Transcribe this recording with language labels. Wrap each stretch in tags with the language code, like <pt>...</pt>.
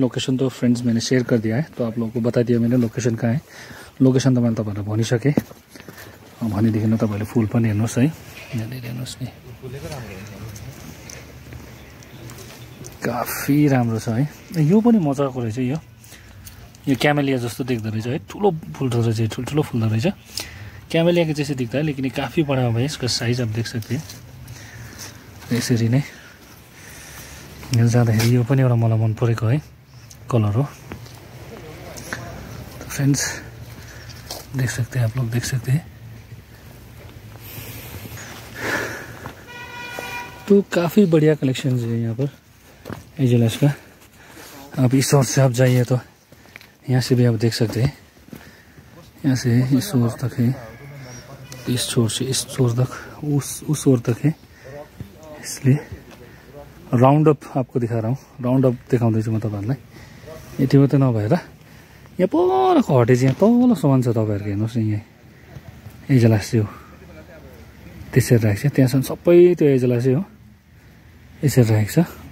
<hi>Location तो friends मैंने share कर दिया है, तो आप लोगों को बता दिया मैंने लोकेशन कहाँ है।</hi> <ne>लोकेशन तो मैले तपाईँहरूलाई भनिसकेँ। भनेदेखि न तपाईँले फुल पनि हेर्नुहोस् है। यहाँनिर हेर्नुहोस् नि, काफी राम्रो छ है। यो पनि मजाको रहेछ। यो क्यामेलिया जस्तो देख्दो रहेछ है। ठुलो फुल्दो रहेछ, ठुल्ठुलो फुल्दो रहेछ।</ne> <hi>कैमेलिया के जैसे दिखता है, लेकिन ये काफ़ी बड़ा है। इसका साइज आप देख सकते हैं।</hi> <ne>यसरी नै जाँदाखेरि यो पनि एउटा मलाई मन परेको है कलर हो।</ne> <hi>तो फ्रेंड्स देख सकते हैं, आप लोग देख सकते हैं। तो काफ़ी बढ़िया कलेक्शन है यहाँ पर एजेलस का। आप इस ओर से आप जाइए तो यहाँ से भी आप देख सकते हैं। यहाँ से इस ओर तक है, इस छोर से इस छोर तक, उस ओर तक है। इसलिए राउंड अप आपको दिखा रहा हूँ।</hi> <ne>राउंड अप देखाउँदैछु म तपाईँहरूलाई। यति मात्रै नभएर यहाँ परको हटेज यहाँ तल समान छ। तपाईँहरूको हेर्नुहोस् न, यहाँ एजेलस चाहिँ हो त्यसरी राखेको छ। त्यहाँसम्म सबै त्यो एजेलसै हो, यसरी राखेको छ।</ne>